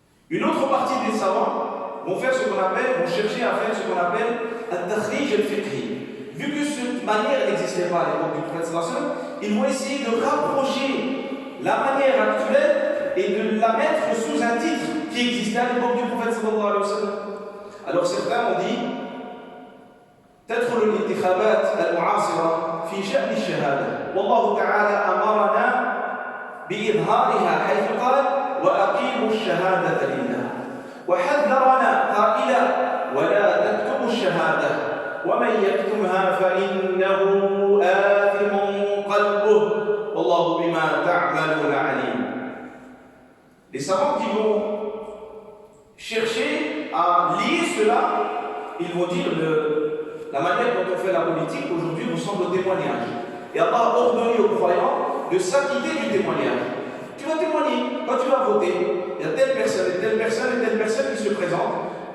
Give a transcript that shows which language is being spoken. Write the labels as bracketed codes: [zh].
[fr] Une autre partie des savants vont faire ce qu'on appelle, vont chercher à faire ce qu'on appelle al-takhrij al-fiqhi. Vu que cette manière n'existait pas à l'époque du prophète sallallahu alayhi wa sallam, ils vont essayer de rapprocher la manière actuelle et de la mettre sous un titre qui existait à l'époque du prophète sallallahu alayhi wa sallam. Alors certains ont dit [ar] تدخل الانتخابات المعاصرة في شأن الشهادة والله تعالى أمرنا بإظهارها حيث قال وأقيموا الشهادة لله وحذرنا قائلا ولا تكتموا الشهادة ومن يكتمها فإنه آثم قلبه والله بما تعملون عليم. [fr] Les savants qui vont chercher à lier cela, ils vont dire la manière dont on fait la politique aujourd'hui ressemble au témoignage. Et Allah a ordonné aux croyants de s'acquitter du témoignage. Tu vas témoigner, quand tu vas voter, il y a telle personne et telle personne et telle personne qui se présentent.